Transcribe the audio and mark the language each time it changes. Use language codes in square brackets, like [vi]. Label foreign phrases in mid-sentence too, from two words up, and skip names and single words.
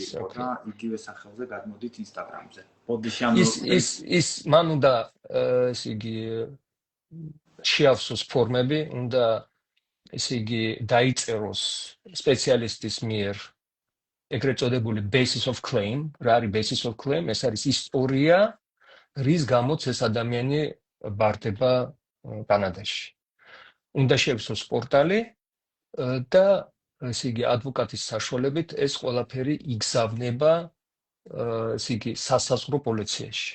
[ka] იგივე სახელზე გადმოდით ინსტაგრამზე. ის მან უნდა, ესე იგი, შეავსოს ფორმები, უნდა ესე იგი, დაიწეროს სპეციალისტის მიერ ეგრეთ წოდებული [en] basis of claim, [ka] რა არის [en] basis of claim? [ka] ეს არის ისტორია, რის გამოც ეს ადამიანი ბარდება კანადაში. უნდა შეავსოს პორტალი და ესე იგი, ადვოკატის საშუალებით ეს ყველაფერი იგზავნება ესე იგი, სასაზღვრო პოლიციაში.